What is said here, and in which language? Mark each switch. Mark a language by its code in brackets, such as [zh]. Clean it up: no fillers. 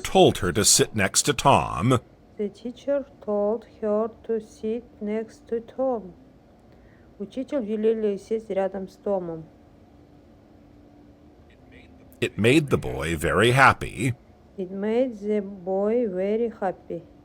[en] told her to sit next to Tom. The teacher told her to sit next to Tom. [ru] Учитель велел ей сесть рядом с Томом. [en] It made the boy very happy. It made the boy very happy.